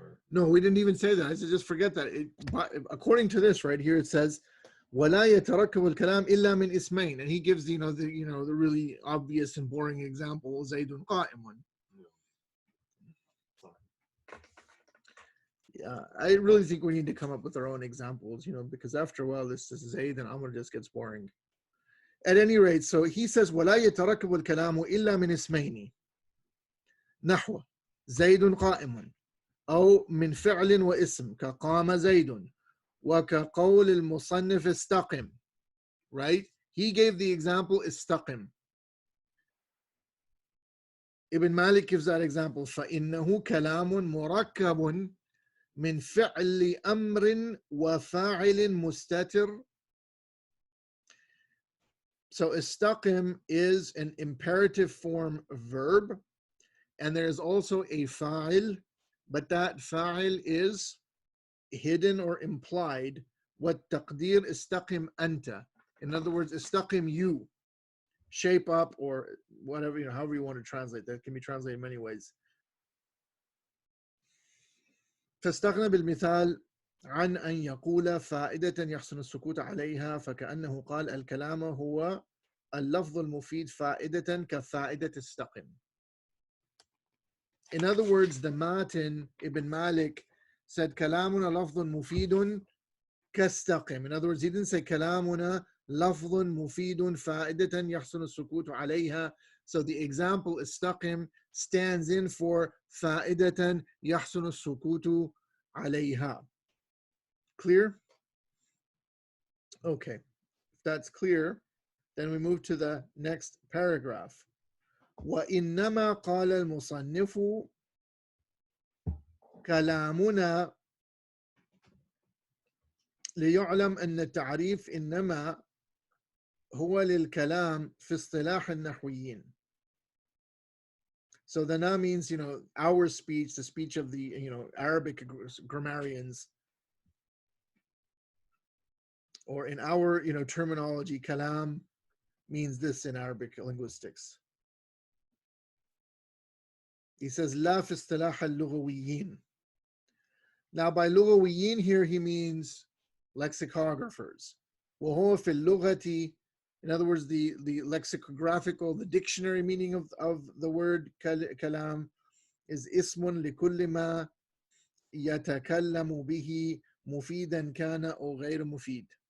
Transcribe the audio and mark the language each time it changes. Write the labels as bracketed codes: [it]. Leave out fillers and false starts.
[en] No, we didn't even say that. I said just forget that. According to this right here, it says [ar] وَلَا يَتَرَكَّبُ الْكَلَامِ إِلَّا مِنْ إِسْمَيْنِ, [en] and he gives the really obvious and boring example, [ar] زَيْدٌ قَائِمٌ. [en] Yeah, I really think we need to come up with our own examples, because after a while this is Zayd and Amr just gets boring. At any rate, so he says [ar] وَلَا يَتَرَكَّبُ الْكَلَامُ إِلَّا مِنْ إِسْمَيْنِ نحو زَيْدٌ قَائِمٌ أو من فعل واسم كقام زيد وكقول المصنف استقم. [en] Right? He gave the example استقم. Ibn Malik gives that example [ar] فإنه كلام مركب من فعل أمر وفاعل مستتر. [en] So استقم is an imperative form verb, and there's also a fa'il, but that fa'il is hidden or implied. What taqdir istaqim anta. In other words, istaqim you. Shape up, or whatever, however you want to translate. That can be translated in many ways. [ar] فاستغنى بالمثال عن أن يقول فائدة يحسن السكوت عليها فكأنه قال الكلام هو اللفظ المفيد فائدة كفائدة استقم. [en] In other words, the Matin, Ibn Malik, said [ar] كلامنا لفظ مفيد كاستقم. [en] In other words, he didn't say [ar] كلامنا لفظ مفيد فائدة يحسن السكوت عليها. [en] So the example استقم stands in for [ar] فائدة يحسن السكوت عليها. [en] Clear? Okay, if that's clear, Then we move to the next paragraph. [ar] وَإِنَّمَا قَالَ الْمُصَنِّفُ كَلَامُنَا ليعلم أن التعريف إنما هو للكلام في اصطلاح النحويين. [en] So the na means, our speech, the speech of the, Arabic grammarians, or in our, terminology, kalām means this in Arabic linguistics. He says, [ar] لا في اصطلاح اللغويين. [en] Now by لغويين here he means lexicographers. [ar] وهو في اللغة, [en] in other words, the lexicographical, the dictionary meaning of the word kalām is [ar] اسم لكل ما يتكلم به مفيدا كان أو غير مفيد.